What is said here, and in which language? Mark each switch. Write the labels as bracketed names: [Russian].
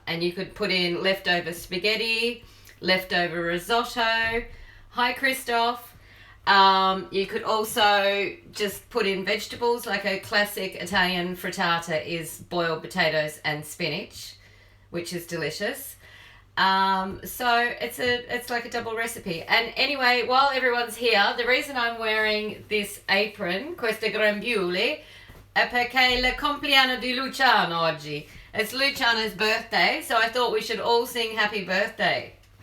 [English] And you could put in leftover spaghetti, leftover risotto. Hi, Christoph. You could also just put in vegetables, like a classic Italian frittata is boiled potatoes and spinach, which is delicious. So it's like a double recipe. And anyway, while everyone's here, the reason I'm wearing this apron, [Italian] queste grembiule, è perché il compleanno di Luciano oggi. [English] It's Luciano's birthday, so I thought we should all sing happy birthday.